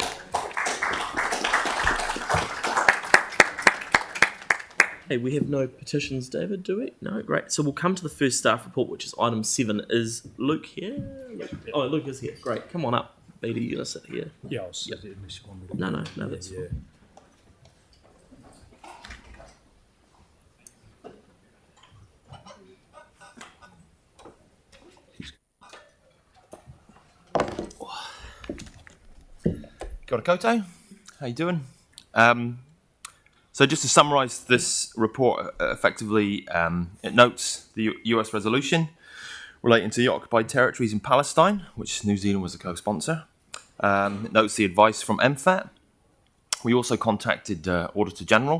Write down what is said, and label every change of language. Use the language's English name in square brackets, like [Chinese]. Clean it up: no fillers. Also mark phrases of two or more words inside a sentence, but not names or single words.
[English] Hey, we have no petitions, David, do we? No, great. So we'll come to the first staff report, which is item 7. Is Luke here? Oh, Luke is here. Great. Come on up, Beatty. You're going to sit here. Yeah, I'll sit here unless you want me to. No, that's fine. [Māori] Kia ora koutou. [English] How you doing? So just to summarise this report effectively, it notes the US resolution relating to the occupied territories in Palestine, which New Zealand was a co-sponsor. It notes the advice from MFAT. We also contacted Auditor General.